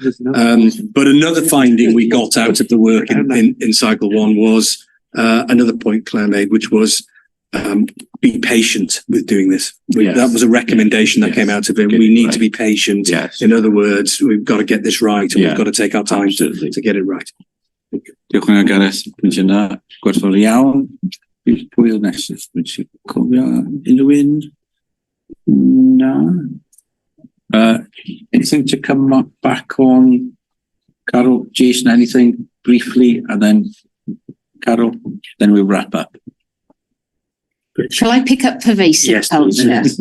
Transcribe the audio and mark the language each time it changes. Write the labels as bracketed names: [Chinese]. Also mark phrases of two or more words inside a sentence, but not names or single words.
[English] But another finding we got out of the work in cycle one was another point Claire made, which was be patient with doing this. That was a recommendation that came out of it. We need to be patient. In other words, we've got to get this right, and we've got to take our time to get it right. [Welsh] Diolch yn fawr Gareth. Pwynt yna, gwerthfawr iawn. Pwy oedd nesaf? Pwynt sy'n cofio unrhyw un? [English] No. Anything to come back on? Carol, Jason, anything briefly, and then Carol, then we'll wrap up. Shall I pick up pervasive culture?